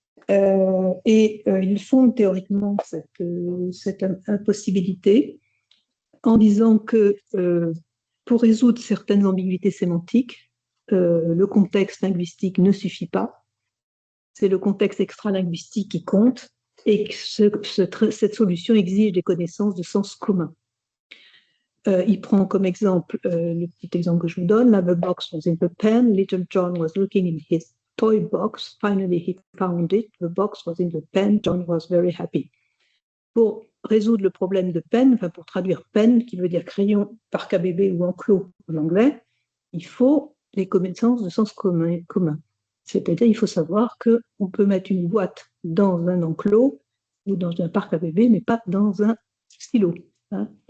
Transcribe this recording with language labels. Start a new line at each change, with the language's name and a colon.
French: Il fonde théoriquement cette impossibilité en disant que pour résoudre certaines ambiguïtés sémantiques, le contexte linguistique ne suffit pas. C'est le contexte extralinguistique qui compte et que cette solution exige des connaissances de sens commun. Il prend comme exemple, le petit exemple que je vous donne,
English: the box was in the pen, little John was looking in his toy box, finally he found it, the box was in the pen, John was very happy.
French: Pour résoudre le problème de pen, enfin pour traduire pen, qui veut dire crayon, parc à bébé ou enclos en anglais, il faut des connaissances de sens commun. C'est-à-dire, il faut savoir qu'on peut mettre une boîte dans un enclos ou dans un parc à bébé, mais pas dans un stylo. Hein.